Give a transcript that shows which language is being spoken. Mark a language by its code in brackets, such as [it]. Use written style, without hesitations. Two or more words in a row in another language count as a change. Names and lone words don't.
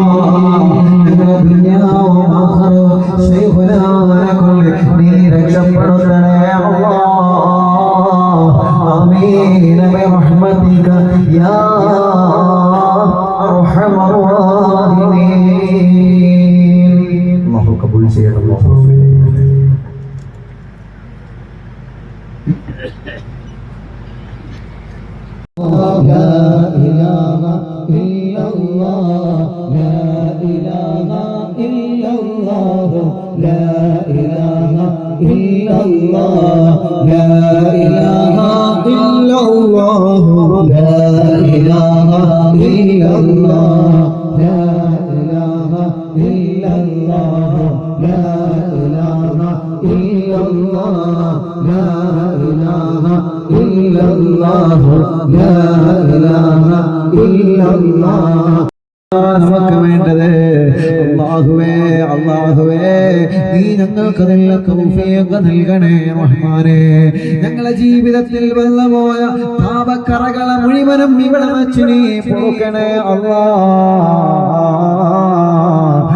[ml] ഞങ്ങളുടെ ദുനിയാവും ആഖിറവും ശൈഖുനാനെ കൊണ്ട് നീ രക്ഷപ്പെടുത്തണേ അല്ലാഹ്. [ar] آمين برحمتك يا أرحم الراحمين. [ml] അല്ലാഹു കബൂൽ ചെയ്യണം. [ar] لا إله إلا الله لا إله إلا الله لا إله إلا الله لا إله إلا الله لا إله إلا الله لا إله إلا الله لا إله إلا الله لا إله إلا الله لا إله إلا الله. [ml] നമുക്ക് വേണ്ടത് അല്ലാഹുവേ അല്ലാഹുവേ നീ ഞങ്ങൾക്ക് നല്ല തൗഫീഖ് നൽകണേ റഹ്മാനേ. ഞങ്ങളുടെ ജീവിതത്തിൽ വന്നുപോയ പാപക്കറകളെ മുഴുവനും ഇവിടെ വച്ച് നീ പോക്കണേ അല്ലാഹ്.